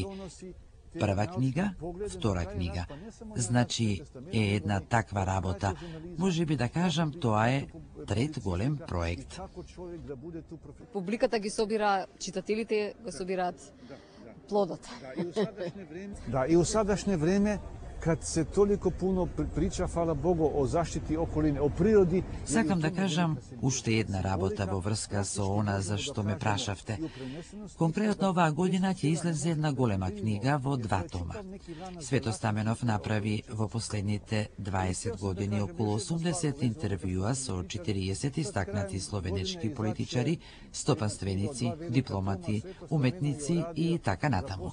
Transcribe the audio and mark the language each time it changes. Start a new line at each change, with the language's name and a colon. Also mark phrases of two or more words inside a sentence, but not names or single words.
Macedonian: Прва книга, втора книга. Значи е една таква работа. Може би да кажам, тоа е трет голем проект. Публиката ги собира, читателите го собираат плодот.
Serbian: Да, и у садашне време, kad se toliko puno priča, hvala Bogu, o zaštiti okoline, o prirodi...
Macedonian: Сакам да кажам уште една работа во врска со она за што ме прашавте. Конкретно оваа година ќе излезе една голема книга во 2 тома. Свето Стаменов направи во последните 20 години околу 80 интервјуа со 40 истакнати словенечки политичари, стопанственици, дипломати, уметници и така натаму.